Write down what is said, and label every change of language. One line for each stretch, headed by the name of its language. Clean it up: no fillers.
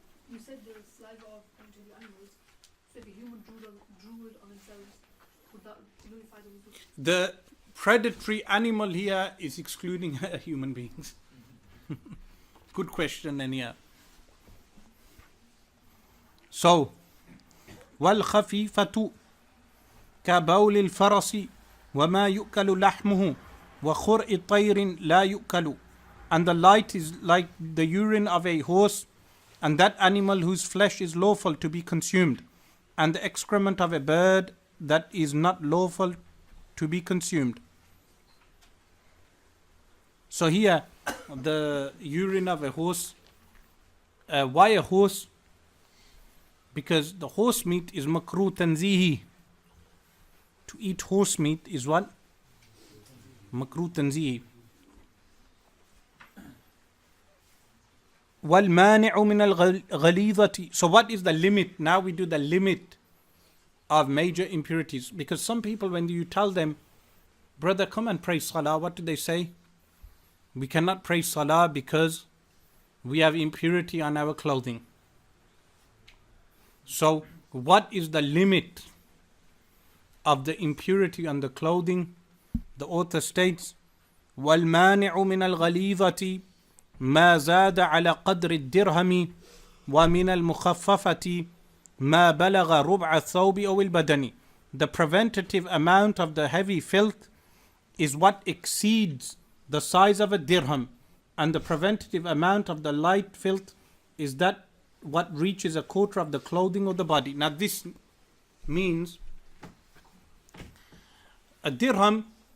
English: You said the saliva of the animals. So if a human drooled on themselves, would that nullify the wudu? The predatory animal here is excluding human beings. Good question, Ania.
Arabic: So, وَالْخَفِيفَةُ كَبَوْلِ الْفَرَسِ وَمَا يُؤْكَلُ لَحْمُهُ وَخُرْءِ طَيْرٍ لَا يُؤْكَلُ.
English: And the light is like the urine of a horse, and that animal whose flesh is lawful to be consumed, and the excrement of a bird that is not lawful to be consumed. So here, the urine of a horse. Why a horse? Because the horse meat is makruh tanzihi. To eat horse meat is what? Makruh tanzihi.
Arabic: وَالْمَانِعُ مِنَ الْغَلِيظَةِ.
English: So what is the limit? Now we do the limit of major impurities. Because some people, when you tell them, brother, come and pray salah, what do they say? We cannot pray salah because we have impurity on our clothing. So what is the limit of the impurity on the clothing? The author states,
Arabic: وَالْمَانِعُ مِنَ الْغَلِيظَةِ مَا زَادَ عَلَى قَدْرِ الدِّرْهَمِ وَمِنَ الْمُخَفَّفَةِ مَا بَلَغَ رُبْعَ الثَّوْبِ أَوِ الْبَدَنِ.
English: The preventative amount of the heavy filth is what exceeds the size of a dirham, and the preventative amount of the light filth is that what reaches a quarter of the clothing of the body. Now this means a dirham.